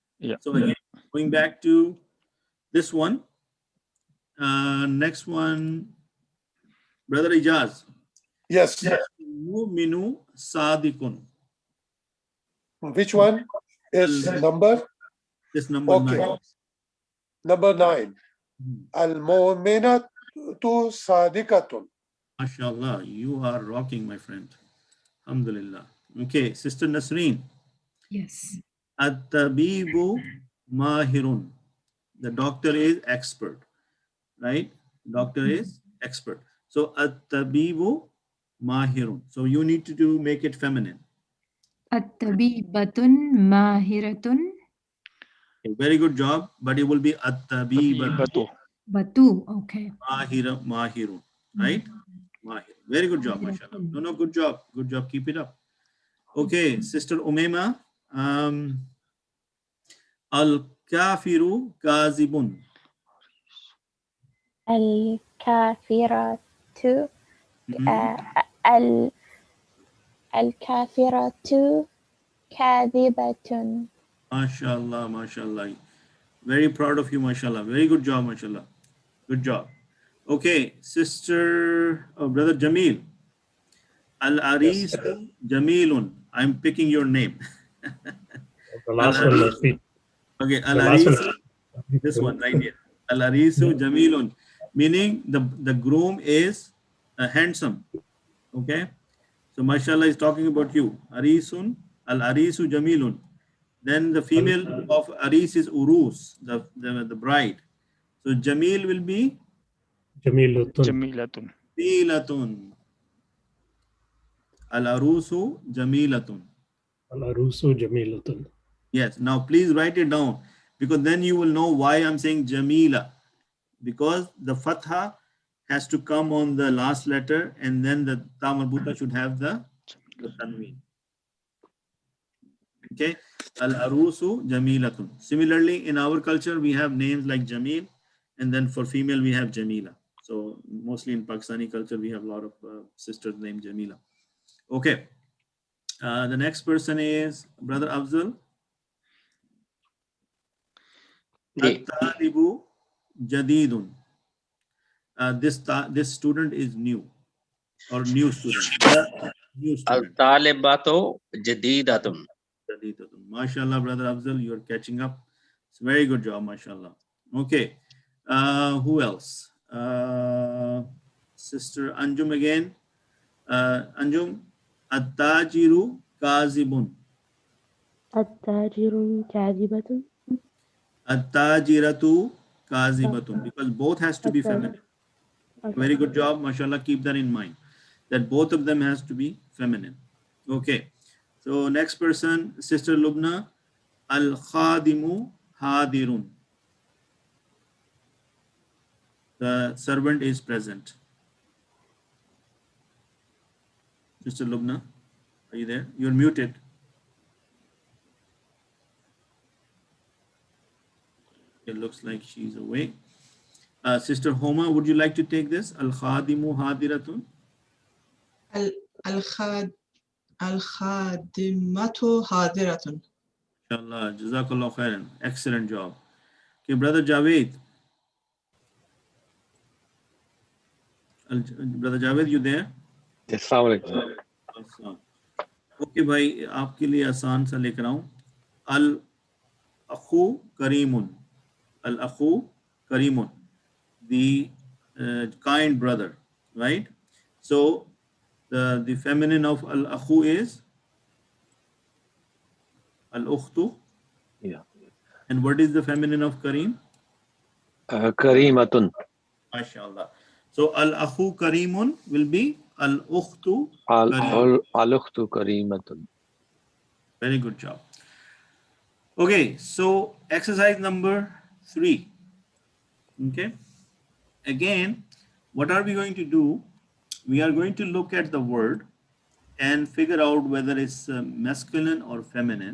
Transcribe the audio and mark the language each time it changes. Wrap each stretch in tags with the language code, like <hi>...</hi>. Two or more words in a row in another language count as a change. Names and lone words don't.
<en>So again, going back to this one, Next one, Brother Ijaz. Yes.</en> <ar>مؤمنٌ صادقٌ.</ar> <en>Which one is number? This number Okay. 9. Number 9.</en> <ar>المؤمنةُ صادقةٌ.</ar> <en>MashaAllah, you are rocking, my friend. Alhamdulillah. Okay, Sister Nasreen. Yes.</en> <ar>الطبيبُ ماهرٌ.</ar> <en>The doctor is expert, right? Doctor is expert. So</en> <ar>الطبيبُ ماهرٌ.</ar> <en>So you need to make it feminine.</en> <ar>الطبيبةُ ماهرةٌ.</ar> <en>Okay, very good job, but it will be at-tabibatu Batu. Okay.</en> <ar>ماهرٌ, right? ماهر.</ar> <en>Very good job, mashallah. No, good job. Good job. Keep it up. Okay, Sister Umaima.</en> <ar>الكافرُ كاذبٌ. الكافرة الكافرة كاذبة. ما شاء الله، ما شاء الله.</ar> <en>Very proud of you, mashallah. Very good job, mashallah. Good job. Okay, Sister, Brother Jamil.</en> <ar>العريس جميلٌ.</ar> <en>I'm picking your name. The last one must be. Okay, The last</en> <ar>العريس.</ar> <en>one. This one right here.</en> <ar>العريسُ جميلٌ.</ar> <en>Meaning the groom is handsome. Okay. So mashallah is talking about you.</en> <ar>عريسٌ، العريسُ جميلٌ.</ar> <en>Then the female of Aris is Urus, the bride. So Jamil will be</en> <ar>جميلةٌ. جميلةٌ. جميلةٌ. العروسُ جميلةٌ. العروسُ جميلةٌ.</ar> <en>Yes. Now please write it down because then you will know why I'm saying Jamila. Because the fatha has to come on the last letter and then the ta marbuta should have the tanween.</en> <ar>Okay. العروسُ جميلةٌ.</ar> <en>Similarly, in our culture, we have names like Jamil, and then for female, we have Jamila. So mostly in Pakistani culture, we have a lot of sisters named Jamila. Okay. The next person is Brother Afzal.</en> <ar>الطالبُ جديدٌ.</ar> <en>This student is new or new student. New student.</en> <ar>الطالبةُ جديدةٌ.</ar> <en>MashaAllah, Brother Afzal, you are catching up. It's a very good job, MashaAllah. Okay. Who else? Sister Anjum again. Anjum,</en> <ar>التاجرُ كاذبٌ. التاجر كاذبة. التاجرةُ كاذبةٌ.</ar> <en>Because both has to be feminine. Okay. Very good job, MashaAllah. Keep that in mind. That both of them has to be feminine. Okay. So next person, Sister Lubna.</en> <ar>الخادمُ حاضرٌ.</ar> <en>The servant is present. Sister Lubna, are you there? You're muted. It looks like she's away. Sister Homa, would you like to take this?</en> <ar>الخادمُ حاضرةٌ. الخادمة حاضرة. إن شاء الله، جزاك الله خيرًا.</ar> <en>Excellent job. Okay, Brother Javed. Brother Javed, you there? Assalamualaikum.</en> <ur>Okay, بھائی آپ کے لیے آسان سا لے کر آؤں.</ur> <ar>الأخُ كريمٌ. الأخُ كريمٌ.</ar> <en>The kind brother, right? So the feminine of al-akhu is al-ukhtu. Yeah. And what is the feminine of karim?</en> <ar>كريمةٌ.</ar> <en>MashaAllah. So</en> <ar>الأخُ كريمٌ</ar> <en>will be</en> <ar>الأختُ كريم. الأختُ كريمةٌ.</ar> <en>Very good job. Okay, so exercise number 3. Okay. Again, what are we going to do? We are going to look at the word and figure out whether it's masculine or feminine.</en>